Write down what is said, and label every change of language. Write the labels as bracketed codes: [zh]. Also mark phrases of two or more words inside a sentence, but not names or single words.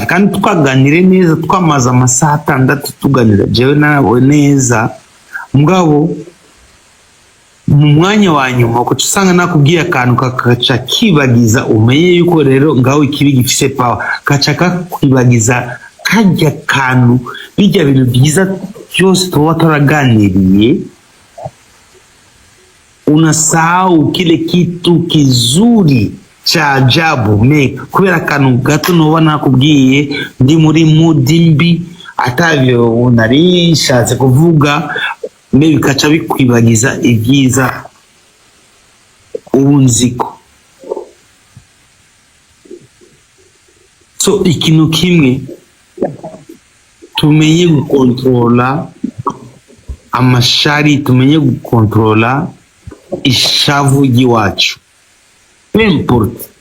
[rn] kandi twaganire neza, twamaze amasaha 6 tuganira jewe nawe neza mugabo mu mwanya wa nyuma ko usanga nakubwiye akantu kakaca kibagiza, umenye yuko rero ngaho ikibi gifise power, kaca kakwibagiza kajya kantu bijya bintu byiza byose tuba turaganiriye, [sw] unasahau kile kitu kizuri cha ajabu [rn] kubera akantu gato noba nakubwiye ndi muri mudi mbi atavyo narishatse kuvuga, bikaca bikwibagiza ibyiza ubunziko. So ikintu kimwe tumenye gukontrola amashari, tumenye gukontrola ishavu ry'iwacu, n'importe